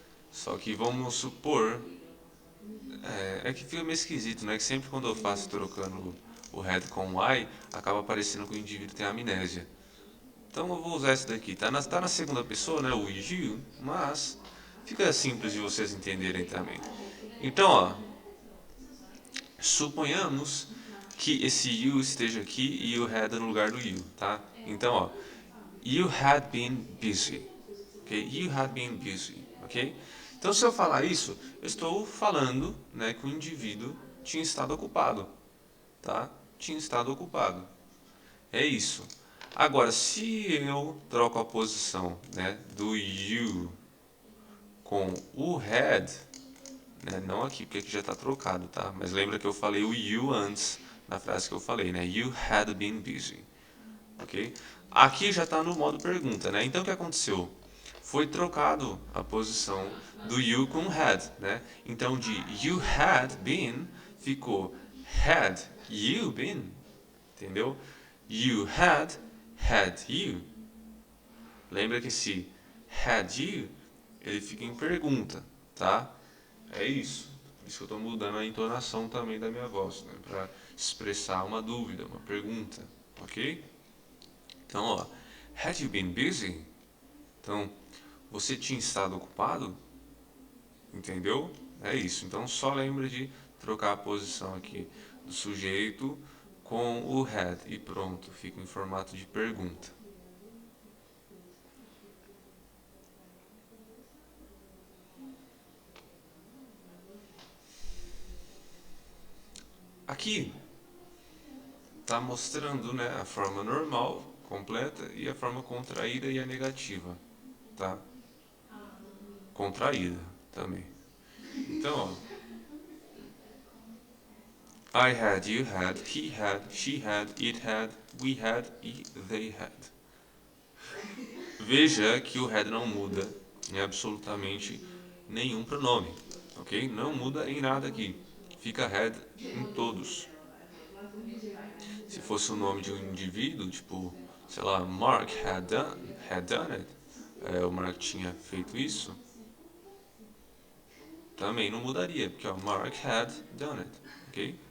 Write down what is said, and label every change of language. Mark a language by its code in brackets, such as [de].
[pt] Só que vamos supor, é que fica meio esquisito, né? Que sempre quando eu faço trocando o had com o I, acaba parecendo que o indivíduo tem amnésia. Então eu vou usar esse daqui. Tá na segunda pessoa, né? O you, mas fica simples de vocês entenderem também. Então, ó, suponhamos que esse you esteja aqui e o had no lugar do you, tá? Então, ó, [en] you had been busy, ok? You had been busy, ok? [pt] Então, se eu falar isso, eu estou falando, né, que o indivíduo tinha estado ocupado, tá? Tinha estado ocupado. É isso. Agora, se eu troco a posição, né, do you com o had, né, não aqui, porque aqui já está trocado, tá? Mas lembra que eu falei o you antes na frase que eu falei, né? [en] You had been busy, ok? [pt] Aqui já está no modo pergunta, né? Então o que aconteceu? Foi trocado a posição do you com had, né? Então de [en] you had been [pt] ficou [en] had you been, [pt] entendeu? [en] You had you. [pt] Lembra que esse had you ele fica em pergunta, tá? É isso. Por isso que eu estou mudando a entonação também da minha voz, né? Para expressar uma dúvida, uma pergunta, ok? Então, ó, [en] had you been busy? [pt] Então, você tinha estado ocupado? Entendeu? É isso. Então, só lembra de trocar a posição aqui do sujeito com o had e pronto, fica em formato de pergunta. Aqui está mostrando, né, a forma normal completa e a forma contraída e a negativa, tá? Contraída também. Então, ó, [en] I had, you had, he had, she had, it had, we had e they had. [pt] Veja que o had não muda em absolutamente nenhum pronome, ok? Não muda em nada aqui. Fica had em todos. Se fosse o nome de um indivíduo, tipo, sei lá, [en] Mark had done it, [pt] o Mark tinha feito isso, também não mudaria, porque ó, [en] Mark had done it, ok?